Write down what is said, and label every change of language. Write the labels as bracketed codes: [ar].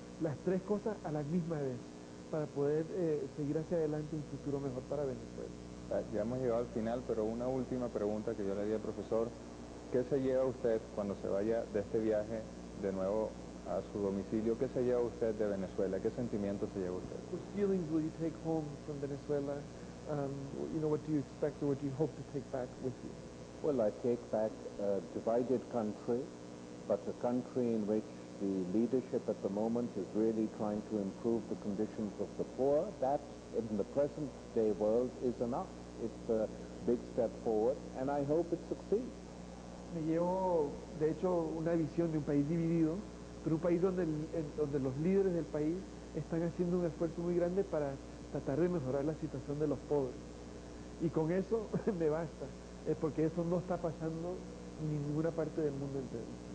[es] Las 3 cosas a la misma vez para poder seguir hacia adelante un futuro mejor para Venezuela. Ya hemos llegado al final, pero una última pregunta que yo le di al profesor. ¿Qué se lleva usted cuando se vaya de este viaje de nuevo a su domicilio? ¿Qué se lleva usted de Venezuela? ¿Qué sentimientos se lleva usted? [en] What feelings will you take home from Venezuela? You know, what do you expect or what do you hope to take back with you? Well, I take back a divided country, but a country in which the leadership at the moment is really trying to improve the conditions of the poor. That in the present day world is enough. It's a big step forward, and I hope it succeeds. [es] Me llevo, de hecho, una visión de un país dividido, pero un país donde los líderes del país están haciendo un esfuerzo muy grande para tratar de mejorar la situación de los pobres. Y con eso me basta, porque eso no está pasando en ninguna parte del mundo entero.